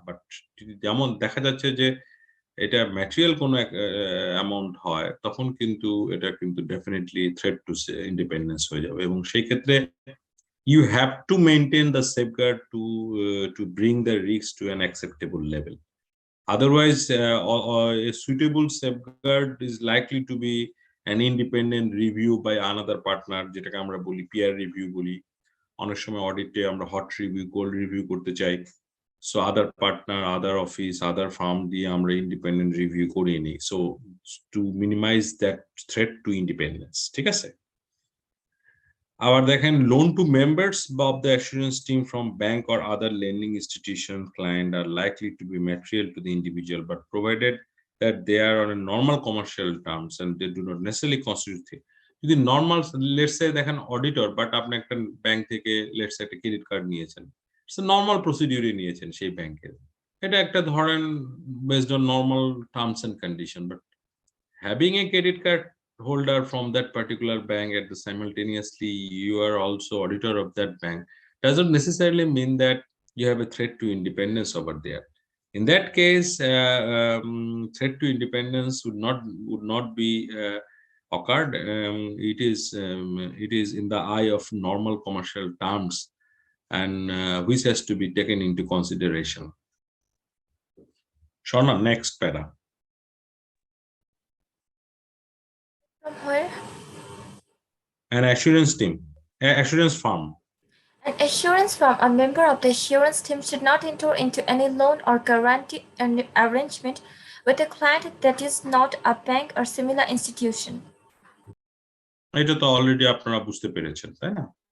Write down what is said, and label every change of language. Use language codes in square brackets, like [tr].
[bn] But যেমন দেখা যাচ্ছে যে এটা ম্যাটেরিয়াল কোনো অ্যামাউন্ট হয়, তখন কিন্তু এটা কিন্তু ডেফিনেটলি থ্রেট টু ইন্ডিপেন্ডেন্স হয়ে যাবে, এবং সেই ক্ষেত্রে [en] you have to maintain the safeguard to bring the risk to an acceptable level. Otherwise, a suitable safeguard is likely to be an independent review by another partner, [bn] যেটাকে আমরা বলি [en] peer review বলি। [bn] অনেক সময় অডিটে আমরা হট রিভিউ, কোল্ড রিভিউ করতে চাই, so আদার partner, আদার office, আদার farm দিয়ে আমরা ইন্ডিপেন্ডেন্ট রিভিউ করিয়ে নিই, so two minimise that threat to independence. ঠিক আছে, আবার দেখেন [en] Loan to members of the assurance team from bank or other lending institution client are likely to be material to the individual, but provided that they are on a normal commercial terms and they do not necessarily constitute. [bn] যদি normal, let's say দেখেন auditor, but আপনি একটা bank থেকে let's say একটা credit card নিয়েছেন, normal প্রসিডিউরে নিয়েছেন সেই ব্যাংকের, এটা একটা ধরেন based on normal terms and condition, [en] But having a credit card holder from that particular bank at the simultaneously you are also auditor of that bank doesn't necessarily mean that you have a threat to independence over there. In that case, threat to independence would not be occurred. It is in the eye of normal commercial terms, and which has to be taken into consideration. Shona, next para. From where? An assurance team, assurance firm. An assurance firm, a member of the assurance team, should not enter into any loan or guarantee arrangement with a client that is not a bank or similar institution. [bn] এটা তো already আপনারা বুঝতে পেরেছেন, তাই না?